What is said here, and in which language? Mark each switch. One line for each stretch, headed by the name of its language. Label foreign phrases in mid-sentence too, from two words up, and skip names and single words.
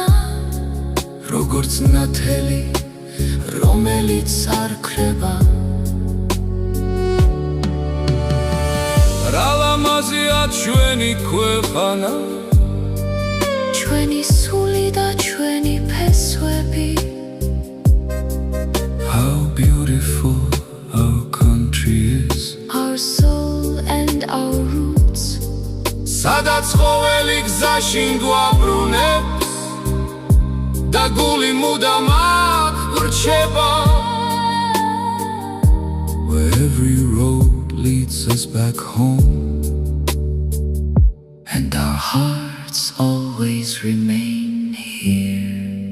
Georgian: როგორც ნათელი რომელიც არ ქრება რა ლამაზია ჩვენი ქვეყანა ჩვენი სული და ჩვენი ფესვები
English: How beautiful our country is Our soul and our roots
Georgian: სადაც ყოველი გზაში გვაბრუნებს და გული მუდამ აქ ვრჩება
English: Where every road leads us back home And our hearts always remain here